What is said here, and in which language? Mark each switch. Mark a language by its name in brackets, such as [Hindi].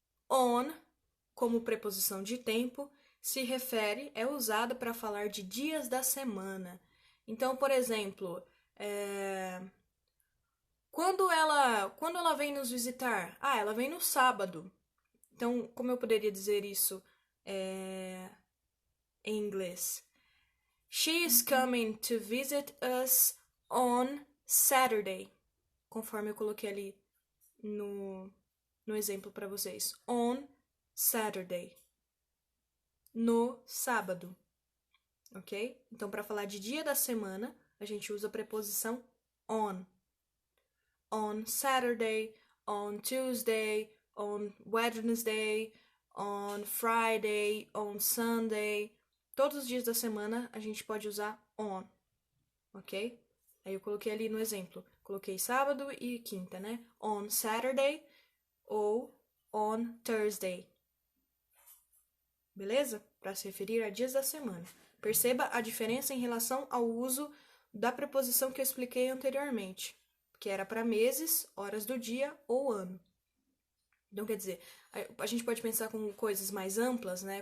[Portuguese] On, como preposição de tempo, é usada para falar de dias da semana. Então, por exemplo, quando ela vem nos visitar? Ela vem no sábado. Então, como eu poderia dizer isso em inglês? [English] She is coming to visit us on Saturday. [Portuguese] Conforme eu coloquei ali no exemplo para vocês. [English] On Saturday. [Portuguese] No sábado. [English] Ok? [Portuguese] Então, para falar de dia da semana, a gente usa a preposição on. [English] On Saturday, on Tuesday, on Wednesday, on Friday, on Sunday. [Portuguese] Todos os dias da semana a gente pode usar on, ok? Aí eu coloquei ali no exemplo, coloquei sábado e quinta, né? [English] On Saturday [Portuguese] ou [English] on Thursday. [Portuguese] Beleza? Para se referir a dias da semana. Perceba a diferença em relação ao uso da preposição que eu expliquei anteriormente, que era para meses, horas do dia ou ano. Então, quer dizer, a gente pode pensar como coisas mais amplas, né?